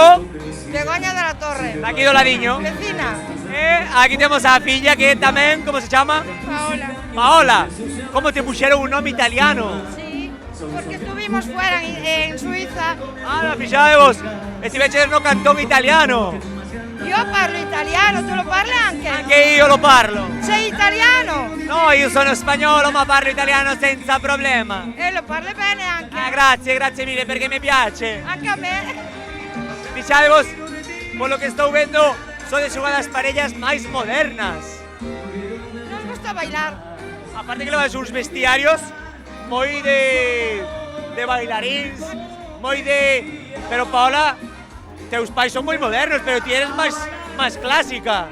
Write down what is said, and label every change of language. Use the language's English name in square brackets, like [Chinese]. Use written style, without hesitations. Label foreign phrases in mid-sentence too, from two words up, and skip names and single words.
[Galician] Begoña de la Torre. Aquí do ladiño. Vecina. Aquí temos a filla que tamén, como se chama? Paola. Paola. Como te puxeron un nome italiano? [Spanish] Sí, porque estuvimos fuera en Suiza. [Galician] Fixadevos, estiveches no cantón italiano. [Italian] Io parlo italiano, tu lo parli anche? Anche io lo parlo. Sei italiano? No, io sono spagnolo ma parlo italiano senza problema. E lo parli bene anche? Grazie mille perché mi piace. Anche a me. [Galician] Fixadevos, [Spanish] por lo que [Galician] estou vendo, sodes unha das parellas máis modernas. [Spanish] Nos gusta bailar. [Galician] Aparte que levas uns vestiarios moi de bailarins, moi de... Pero Paola, teus pais son moi modernos, pero ti eres máis clásica.